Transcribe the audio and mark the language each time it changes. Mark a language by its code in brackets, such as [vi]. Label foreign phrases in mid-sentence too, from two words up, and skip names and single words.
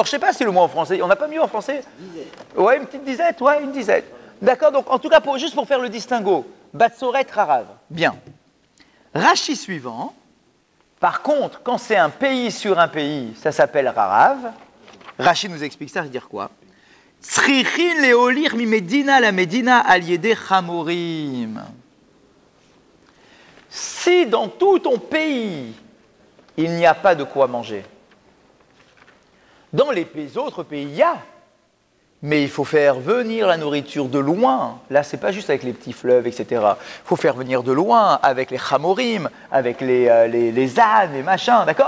[fr] Je ne sais pas si le mot en français, on n'a pas mieux en français? Ouais, une petite disette, ouais, une disette. D'accord, donc en tout cas, juste pour faire le distinguo, [he] בצורת, רעב. [fr] Bien. Rashi suivant, par contre, quand c'est un pays sur un pays, ça s'appelle Rarav. Rashi nous explique ça, ça veut dire quoi? [he] צריכין להוליך מ מדינה ל מדינה על ידי חמורים. [fr] Si dans tout ton pays, il n'y a pas de quoi manger, dans les autres pays, il y a. Mais il faut faire venir la nourriture de loin. Là, ce n'est pas juste avec les petits fleuves, etc. Il faut faire venir de loin, avec les chamorim, avec les ânes, les machins, d'accord?